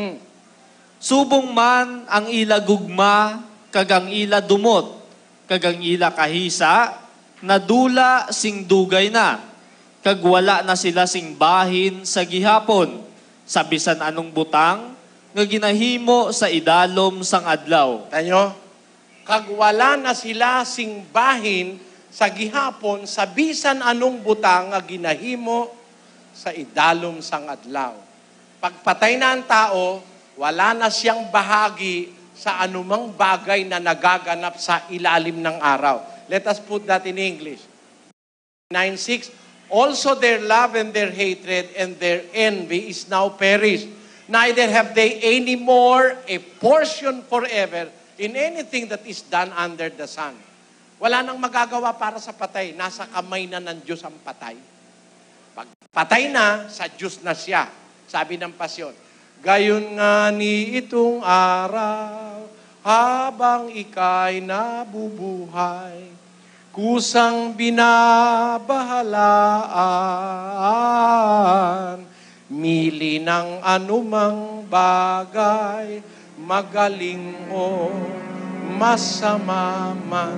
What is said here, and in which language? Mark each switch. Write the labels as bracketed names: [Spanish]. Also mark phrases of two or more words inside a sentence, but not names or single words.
[Hiligaynon] Subong man ang ila gugma, kag ang ila dumot, kag ang ila kahisa, nadula sing dugay na, kag wala na sila sing bahin sa gihapon, sa bisan anong butang, nga ginahimo sa idalom sang adlaw. Tanyo, kag wala na sila sing bahin sa gihapon, sa bisan anong butang nga ginahimo sa idalom sang adlaw. [Filipino] Pagpatay na ang tao, wala na siyang bahagi sa anumang bagay na nagaganap sa ilalim ng araw. [English] Let us put that in English. 9:6, also their love and their hatred and their envy is now perished. neither have they any more a portion forever in anything that is done under the sun. [Filipino] Wala nang magagawa para sa patay. Nasa kamay na ng Diyos ang patay. Pag patay na, sa Diyos na siya. Sabi ng pasyon, gayon nga ni itong araw, habang ika'y nabubuhay, kusang binabahalaan, mili ng anumang bagay, magaling o masama man.